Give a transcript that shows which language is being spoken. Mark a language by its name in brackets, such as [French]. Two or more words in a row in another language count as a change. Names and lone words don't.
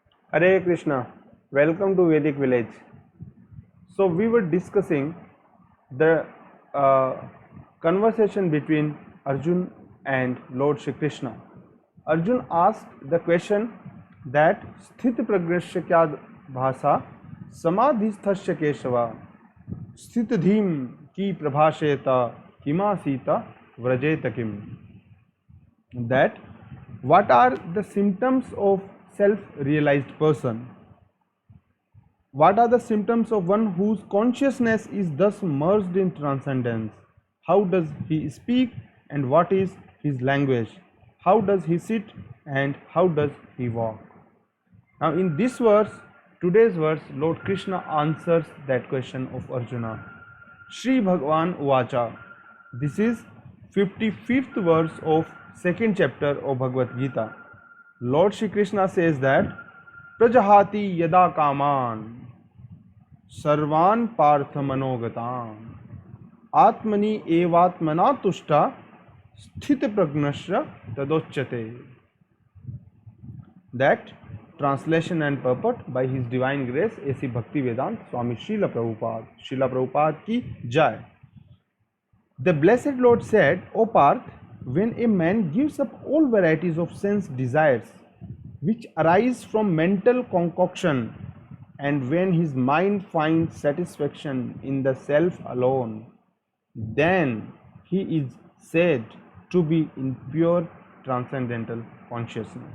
[English] Hare Krishna, welcome to Vedic village. So we were discussing the conversation between Arjun and Lord Shri Krishna. Arjun asked the question that [Sanskrit] स्थित प्रज्ञस्य का भाषा समाधिस्थस्य केशव स्थित धीः किं प्रभाषेत किमासीत व्रजेत किम्. [English] That what are the symptoms of self-realized person? What are the symptoms of one whose consciousness is thus merged in transcendence? How does he speak and what is his language? How does he sit and how does he walk? Now in this verse, today's verse, Lord Krishna answers that question of Arjuna. [Sanskrit] श्री भगवान् उवाच. [English] This is 55th verse of second chapter of Bhagavad Gita. Lord Shri Krishna says that [Sanskrit] प्रजहाति यदा कामान् सर्वान् पार्थ मनोगतान् आत्मनि एवात्मना तुष्टः स्थितप्रज्ञस्य तदोच्यते. [English] That translation and purport by His Divine Grace A.C. Bhaktivedanta Swami Srila Prabhupada. [Hindi] श्रील प्रभुपाद की जय. [English] The Blessed Lord said, O Parth, when a man gives up all varieties of sense desires which arise from mental concoction, and when his mind finds satisfaction in the self alone, then he is said to be in pure transcendental consciousness.